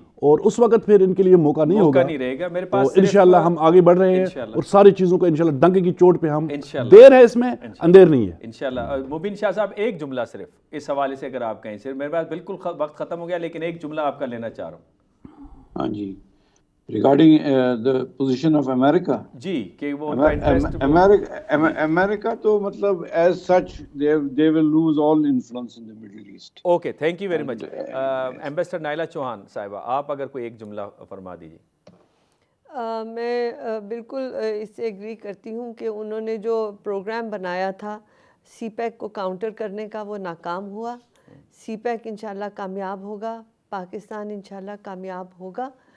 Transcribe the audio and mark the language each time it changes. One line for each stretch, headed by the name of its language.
Urdu: اور اس وقت پھر ان کے لیے موقع نہیں ہوگا. تو انشاءاللہ ہم آگے بڑھ رہے ہیں اور ساری چیزوں کو انشاءاللہ ڈنکے کی چوٹ پہ ہم دیر ہے، اس میں اندیر نہیں ہے انشاءاللہ. مبین شاہ صاحب ایک جملہ صرف اس حوالے سے اگر آپ کہیں، صرف میرے پاس بالکل وقت ختم ہو گیا لیکن ایک جملہ آپ کا لینا چاہ رہا ہوں. ہاں جی، regarding
English: the position of America.
Urdu: جی کہ وہ امریکہ تو مطلب
English: as such they will lose all influence in the Middle East.
Urdu: Okay, thank you very much. Ambassador نائلہ چوہان صاحبہ آپ اگر کوئی ایک جملہ فرما دیجیے. میں بالکل اس سے ایگری کرتی ہوں کہ انہوں نے جو پروگرام بنایا تھا سی پیک کو کاؤنٹر کرنے کا وہ ناکام ہوا. سی پیک انشاءاللہ کامیاب ہوگا، پاکستان انشاءاللہ کامیاب ہوگا.